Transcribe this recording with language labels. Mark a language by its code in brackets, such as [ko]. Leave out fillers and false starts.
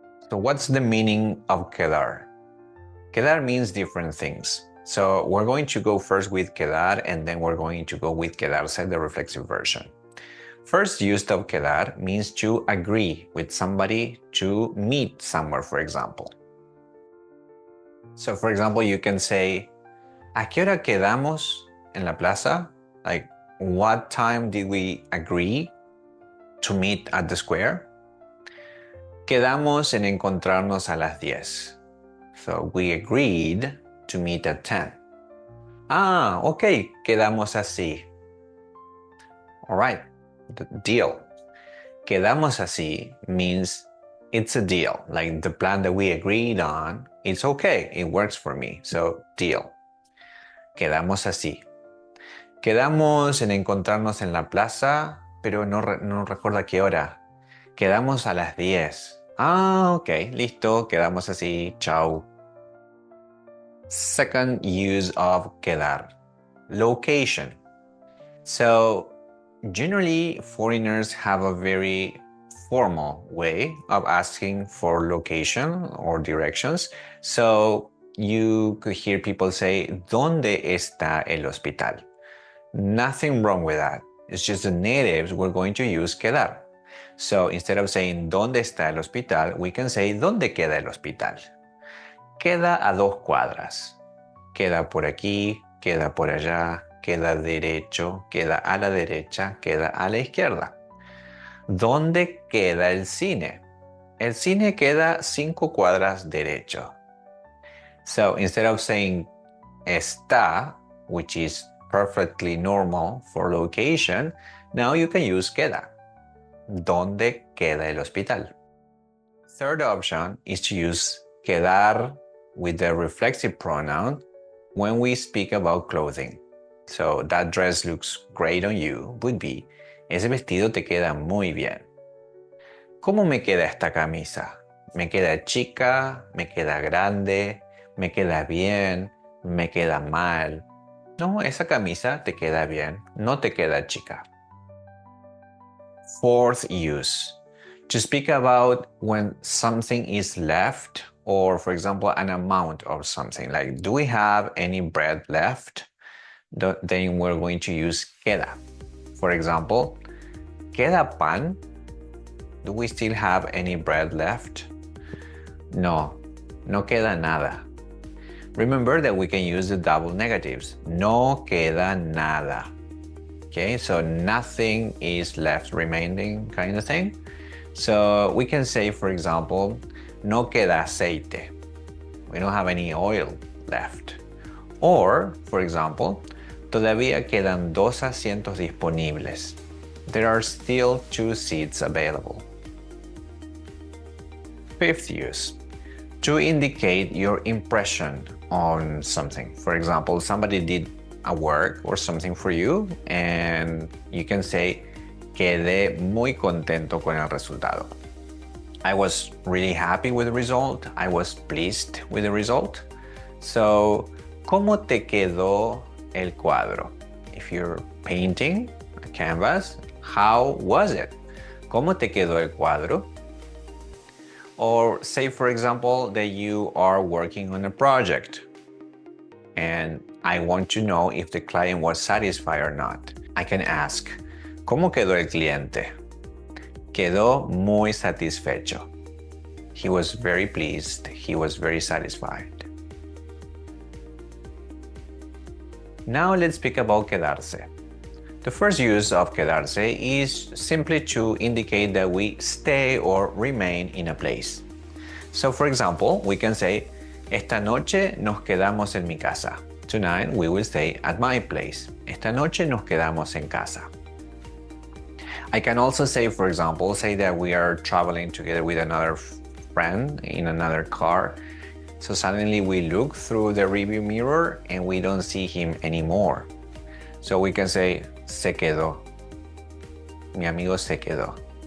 [en] So what's the meaning of quedar? Quedar means different things. So we're going to go first with quedar and then we're going to go with quedarse, the reflexive version. First use of quedar means to agree with somebody to meet somewhere, for example. So for example, you can say, [es] ¿A qué hora quedamos en la plaza? [en] Like, what time did we agree to meet at the square? [es] Quedamos en encontrarnos a las 10. [en] So we agreed to meet at 10. Ah, ok, [es] quedamos así. [en] All right, the deal. [es] Quedamos así [en] means it's a deal. Like the plan that we agreed on, it's okay, it works for me. So, deal. [es] Quedamos así. Quedamos en encontrarnos en la plaza, pero no recuerdo a qué hora. Quedamos a las 10. Ah, ok, listo, quedamos así, chao. [en] Second use of quedar, location. So generally foreigners have a very formal way of asking for location or directions. So you could hear people say, [es] ¿Dónde está el hospital? [en] Nothing wrong with that. It's just the natives were going to use quedar. So instead of saying [es] ¿Dónde está el hospital? [en] We can say [es] ¿Dónde queda el hospital? Queda a 2 cuadras. Queda por aquí, queda por allá, queda derecho, queda a la derecha, queda a la izquierda. ¿Dónde queda el cine? El cine queda 5 cuadras derecho. [en] So instead of saying está, which is perfectly normal for location, now you can use queda. [es] ¿Dónde queda el hospital? [en] Third option is to use quedar with the reflexive pronoun when we speak about clothing. So that dress looks great on you would be, [es] ese vestido te queda muy bien. ¿Cómo me queda esta camisa? ¿Me queda chica? ¿Me queda grande? ¿Me queda bien? ¿Me queda mal? No, esa camisa te queda bien, no te queda chica. [en] Fourth use, to speak about when something is left, or for example, an amount of something, like do we have any bread left? Then we're going to use queda. For example, [es] ¿queda pan? [en] Do we still have any bread left? [es] No, no queda nada. [en] Remember that we can use the double negatives. [es] No queda nada. [en] Okay, so nothing is left remaining kind of thing. So we can say, for example, [es] no queda aceite. [en] We don't have any oil left. Or, for example, [es] todavía quedan 2 asientos disponibles. [en] There are still 2 seats available. Fifth use, to indicate your impression on something. For example, somebody did a work or something for you and you can say [es] quedé muy contento con el resultado. [en] I was really happy with the result. I was pleased with the result. [es] So, ¿cómo te quedó el cuadro? [en] If you're painting a canvas, how was it? [es] ¿Cómo te quedó el cuadro? [en] Or say, for example, that you are working on a project and I want to know if the client was satisfied or not. I can ask, [es] ¿Cómo quedó el cliente? Quedó muy satisfecho. [en] He was very pleased. He was very satisfied. Now let's speak about quedarse. The first use of quedarse is simply to indicate that we stay or remain in a place. So for example, we can say, [es] esta noche nos quedamos en mi casa. [en] Tonight we will stay at my place. [es] Esta noche nos quedamos en casa. [en] I can also say, for example, say that we are traveling together with another friend in another car So suddenly we look through the review mirror and we don't see him anymore. So we can say, [es] se quedó. Mi amigo se quedó.